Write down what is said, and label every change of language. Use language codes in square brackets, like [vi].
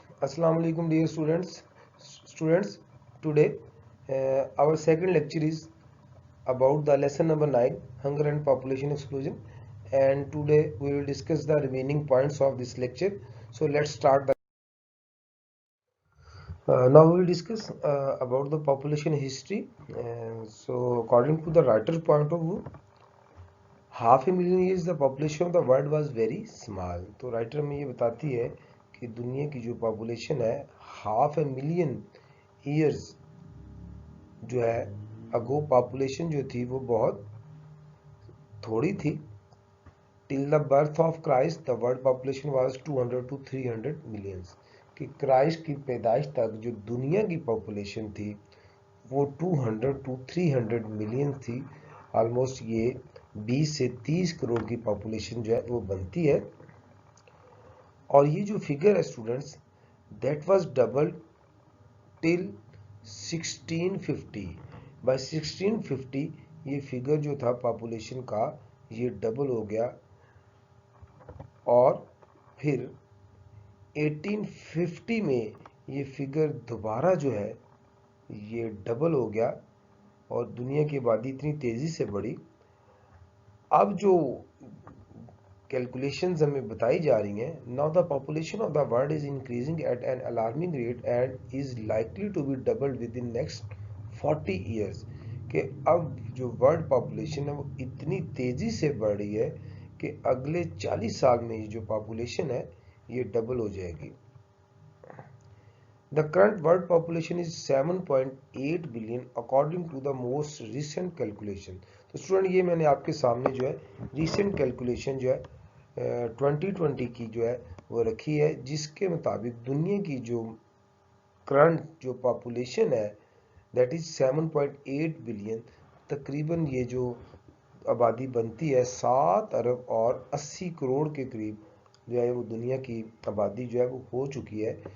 [ur] السلام علیکم [en] dear students. Today our second lecture is about the lesson number 9, hunger and population explosion, and today we will discuss the remaining points of this lecture. So let's start the now we will discuss about the population history. So according to the writer's point of view, half a million years the population of the world was very small. [ur] تو writer میں یہ بتاتی ہے کہ دنیا کی جو population ہے [en] half a million years [ur] جو ہے اگو پاپولیشن جو تھی وہ بہت تھوڑی تھی. [en] Till the birth of Christ the world population was 200 to 300 millions. [ur] کہ کرائسٹ کی پیدائش تک جو دنیا کی پاپولیشن تھی وہ 200 to 300 ملین تھی. آلموسٹ یہ 20 سے 30 کروڑ کی پاپولیشن جو ہے وہ بنتی ہے. اور یہ جو فگر ہے students [en] That was double till 1650. [ur] By 1650 یہ فگر جو تھا پاپولیشن کا یہ ڈبل ہو گیا اور پھر 1850 میں یہ فگر دوبارہ جو ہے یہ ڈبل ہو گیا اور دنیا کی آبادی اتنی تیزی سے بڑھی. اب جو کیلکولیشنز ہمیں بتائی جا رہی ہیں, [en] now the population of the world is increasing at an alarming rate and is likely to be doubled within next 40 years. [ur] کہ اب جو ورلڈ پاپولیشن ہے وہ اتنی تیزی سے بڑھ رہی ہے کہ اگلے 40 سال میں یہ جو پاپولیشن ہے یہ ڈبل ہو جائے گی. [en] The current world population is 7.8 billion according to the most recent calculation. [ur] تو اسٹوڈنٹ یہ میں نے آپ کے سامنے جو ہے ریسنٹ کیلکولیشن جو ہے 2020 کی جو ہے وہ رکھی ہے, جس کے مطابق دنیا کی جو کرنٹ جو پاپولیشن ہے [en] That is 7.8 billion. [ur] تقریباً یہ جو آبادی بنتی ہے 7 ارب اور 80 کروڑ کے قریب جو ہے وہ دنیا کی آبادی جو ہے وہ ہو چکی ہے.